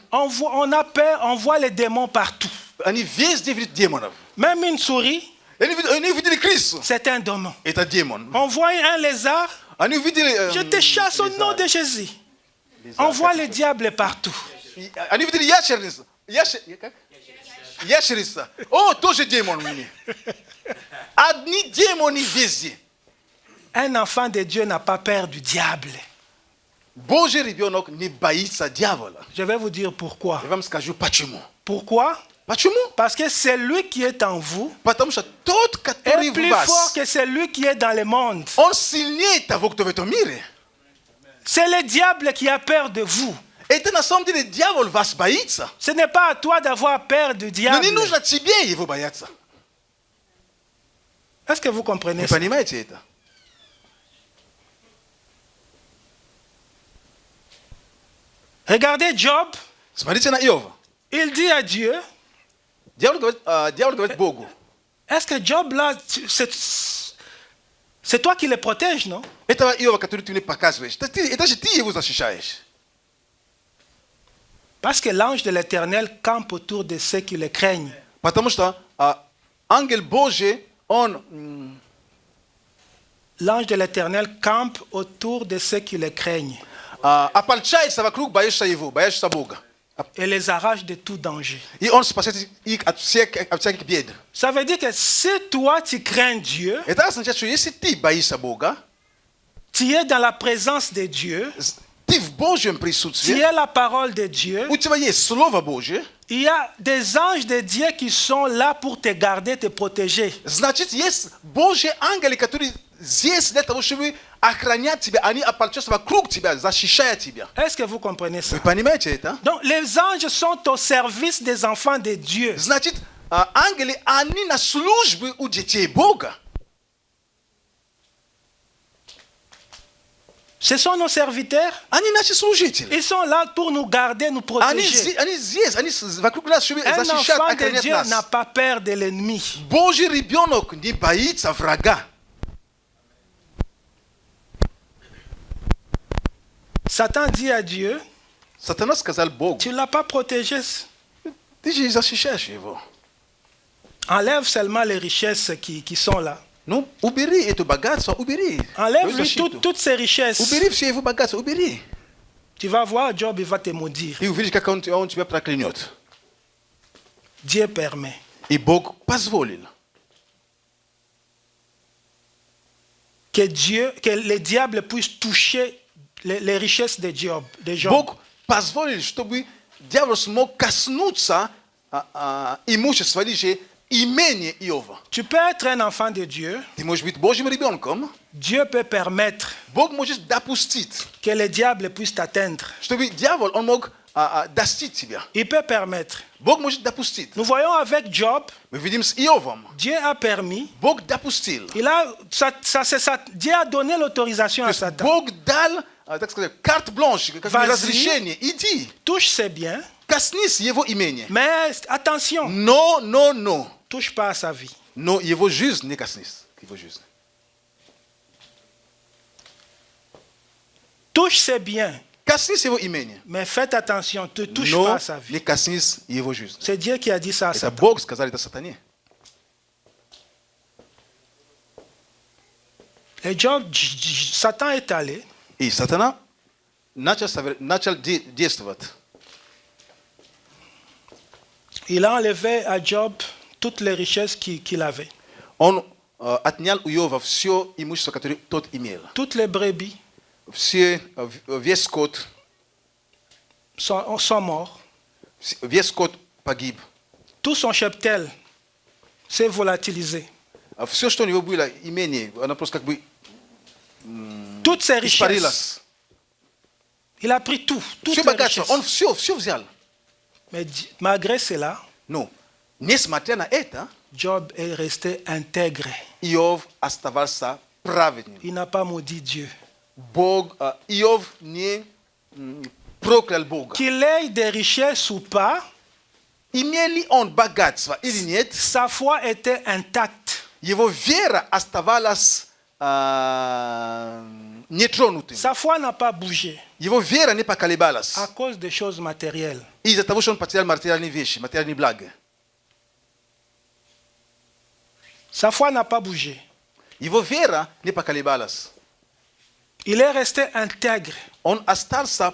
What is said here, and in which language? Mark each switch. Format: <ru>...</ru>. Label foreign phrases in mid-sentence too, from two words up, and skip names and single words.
<fr>On a peur, on voit les démons partout.</fr> <ru>Они везде видят демонов.</ru> <fr>Même une souris,</fr> <ru>Они увидели крысу.</ru> <fr>c'est un démon.</fr> <ru>Это демон.</ru> <fr>On voit un lézard,</fr> <ru>Они увидели...</ru> <fr>je te chasse au nom de Jésus. On voit le diable partout.</fr> <ru>Они увидели ящерицу. Ящерица. О, тоже демон мне. Одни демоны везде.</ru> <fr>Un enfant de Dieu n'a pas peur du diable.</fr> <ru>Божий ребенок не боится дьявола.</ru> <fr>Je vais vous dire pourquoi.</fr> <ru>Я вам скажу почему.</ru> <fr>Pourquoi?</fr> <ru>Почему?</ru> <fr>Parce que celui qui est en vous</fr> <ru>Потому что тот, который</ru> <fr>est</fr> <ru>в</ru> <fr>plus fort</fr> <ru>вас,</ru> <fr>que celui qui est dans le monde.</fr> <ru>он сильнее того, кто в этом мире.</ru> <fr>C'est le diable qui a peur de vous.</fr> <ru>Это на самом деле дьявол вас боится.</ru> <fr>Ce n'est pas à toi d'avoir peur du</fr> <ru>Но</ru> <fr>diable.</fr> <ru>не нужно тебе его бояться.</ru> <fr>Est-ce que vous comprenez</fr> <ru>Вы</ru> <fr>ça?</fr> <ru>понимаете это?</ru> <fr>Regardez Job,</fr> <ru>Смотрите на Иова.</ru> <fr>il dit à Dieu,</fr> <ru>Дьявол говорит Богу.</ru> <fr>est-ce que Job là, c'est toi qui le protèges, non?</fr> <ru>Этого Иова, который ты мне показываешь, это же ты его защищаешь.</ru> <fr>Parce que l'ange de l'Éternel campe autour de ceux qui le craignent.</fr> <ru>Потому что ангел Божий, он...</ru> <fr>L'ange de l'Éternel campe autour de ceux qui le craignent</fr> <ru>ополчается вокруг боящихся Бога.</ru> <fr>et les arrache de tout danger.</fr> <ru>И он спасет их от всяких бед.</ru> <fr>Ça veut dire que si toi tu crains Dieu,</fr> <ru>Это означает, что если ты боишься Бога,</ru> <fr>tu es dans la présence de Dieu,</fr> <ru>ты в Божьем</ru> <fr>tu</fr> <ru>присутствии,</ru> <fr>es la parole de Dieu,</fr> <ru>у тебя есть Слово Божье,</ru> <fr>il y a des anges de Dieu qui sont là pour te garder, te protéger.</fr> <ru>значит, есть Божьи ангелы, которые здесь для того, чтобы охранять тебя, они ополчаются вокруг тебя, защищая тебя.</ru> <fr>Est-ce que vous comprenez ça?</fr> <ru>Вы понимаете это?</ru> <fr>Donc les anges sont au service des enfants de Dieu.</fr> <ru>Значит, ангелы, они на службе у детей Бога.</ru> <fr>Ce sont nos serviteurs.</fr> <ru>Они наши служители.</ru> <fr>Ils sont là pour nous garder, nous protéger.</fr> <ru>Они здесь, они вокруг нас, чтобы</ru> <fr>Un</fr> <ru>защищать,</ru> <fr>enfant de</fr> <ru>охранять</ru> <fr>Dieu n'a</fr> <ru>нас.</ru> <fr>pas peur de l'ennemi.</fr> <ru>Божий ребенок не боится врага.</ru> <fr>Satan dit à Dieu,</fr> <ru>Сатана сказал Богу,</ru> <fr>tu ne l'as pas protégé.</fr> <ru>ты же защищаешь его.</ru> <fr>Enlève seulement les richesses qui sont là. No, ubiri ito bagazo, ubiri. Enlève-lui toutes ses richesses. Ubiri fie vo bagazo, ubiri. Tu vas voir, Job, il va te maudire. E o vídeo que onde tiver para clinhot. Dieu permet.</fr> <ru>И Бог позволил.</ru> <fr>Que le diable puisse toucher les richesses de Job.</fr> <ru>Бог позволил, чтобы дьявол смог коснуться имущества лишь имения Иова.</ru> <fr>Tu peux être un enfant de Dieu.</fr> <ru>Ты можешь быть Божьим ребенком.</ru> <fr>Dieu peut permettre</fr> <ru>Бог может допустить,</ru> <fr>que le diable puisse t'atteindre.</fr> <ru>чтобы дьявол он мог достичь тебя.</ru> <fr>Il peut permettre.</fr> <ru>Бог может допустить.</ru> <fr>Nous voyons avec Job,</fr> <ru>Мы видим с Иовом.</ru> <fr>Dieu a permis.</fr> <ru>Бог допустил.</ru> <fr>Dieu a donné l'autorisation à Satan.</fr> <ru>Бог дал, так сказать,</ru> <fr>carte blanche,</fr> <ru>как</ru> <fr>Vas-y.</fr> <ru>разрешение. Иди,</ru> <fr>Touche ses biens,</fr> <ru>коснись его имения.</ru> <fr>mais attention,</fr> <ru>Но.</ru> <fr>touche pas à sa vie.</fr> <ru>Но его жизнь не коснись. Его жизнь.</ru> <fr>Touche ses biens,</fr> <ru>Коснись его имения.</ru> <fr>mais faites attention, ne touche pas</fr> <ru>Но</ru> <fr>à sa vie.</fr> <ru>не коснись его жизнь.</ru> <fr>C'est Dieu qui a dit ça à</fr> <ru>Это</ru> <fr>Satan.</fr> <ru>Бог сказал это сатане.</ru> <fr>Et Job, Satan est allé.</fr> <ru>И сатана начал действовать.</ru> <fr>Il a enlevé à Job toutes les richesses qu'il avait.</fr> <ru>Он отнял у Иова все имущество, которое тот имел.</ru> <fr>Toutes les brebis</fr> <ru>Весь скот,</ru> <fr>sont morts.</fr> <ru>весь скот погиб.</ru> <fr>Tout son cheptel s'est volatilisé.</fr> <ru>Все, что у него было имение, оно просто как бы</ru> <fr>Toutes ses richesses.</fr> <ru>испарилось.</ru> <fr>Il a pris tout. Toutes</fr> <ru>Все</ru> <fr>les</fr> <ru>богатство,</ru> <fr>richesses.</fr> <ru>он все взял.</ru> <fr>Mais malgré cela,</fr> <ru>Ну, несмотря на это,</ru> <fr>Job est resté intègre.</fr> <ru>Иов оставался праведным.</ru> <fr>Il n'a pas maudit Dieu.</fr> <ru>Иов не проклял Бога.</ru> <fr>Qu'il ait des richesses ou pas,</fr> <ru>Имел ли он богатство или нет,</ru> <fr>sa foi était intacte.</fr> <ru>его вера оставалась нетронутым.</ru> <fr>Sa foi n'a pas bougé</fr> <ru>Его вера не поколебалась.</ru> <fr>à cause des choses matérielles.</fr> <ru>Из-за того, что он потерял материальные вещи, материальные блага.</ru> <fr>Sa foi n'a pas bougé.</fr> <ru>Его вера не поколебалась.</ru> <fr>Il est resté intègre</fr> <ru>Он остался</ru>